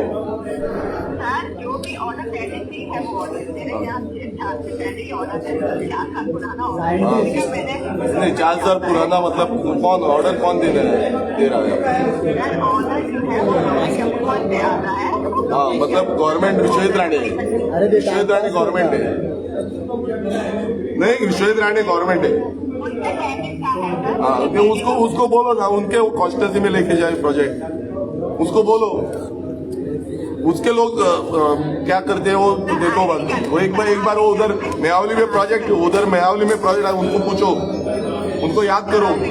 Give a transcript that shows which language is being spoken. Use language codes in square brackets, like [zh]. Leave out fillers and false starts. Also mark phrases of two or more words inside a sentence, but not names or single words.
[hi] जो भी ऑर्डर पहले थी है वो ऑर्डर मेरे यहाँ से पहले ही ऑर्डर 4 साल पुराना ऑर्डर मैंने नहीं, 4 साल पुराना मतलब कौन ऑर्डर कौन दे रहा है? ऑर्डर जो है वो कौन से आ रहा है। हाँ, मतलब गवर्नमेंट विश्वजित राणे, विश्वजित राणे गवर्नमेंट है। नहीं, विश्वजित राणे गवर्नमेंट है। हाँ, तो उसको बोलो ना, उनके कॉन्स्टिट्यूंसी में लेके जाए प्रोजेक्ट, उसको बोलो। उसके लोग क्या करते हैं वो देखो बस। वो एक बार वो उधर मेयावली में प्रोजेक्ट है, उनको पूछो, उनको याद करो।